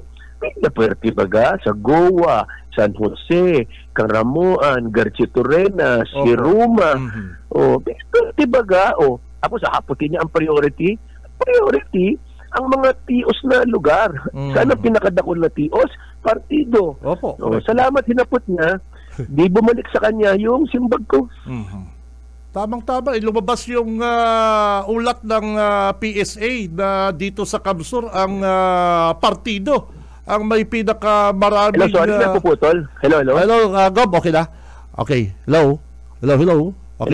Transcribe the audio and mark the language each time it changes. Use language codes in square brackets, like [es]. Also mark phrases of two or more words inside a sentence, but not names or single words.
[bik] May na Puerto Baga, sa Goa, San Jose, Caramoan, Garcitorena, Siruma. Puerto Baga, tapos haputin niya ang priority. Ang mga tios na lugar. Sana pinakadakol na tios, partido. Opo. Salamat, hinapot niya. [tl] Di bumalik sa kanya yung simbag ko. Tamang-tama, lumabas yung ulat ng PSA na dito sa Kamsur ang partido ang may pinakamaraming... Hello, sorry na puputol. Hello. [en] Hello, Gob, okay na? Okay, hello. Okay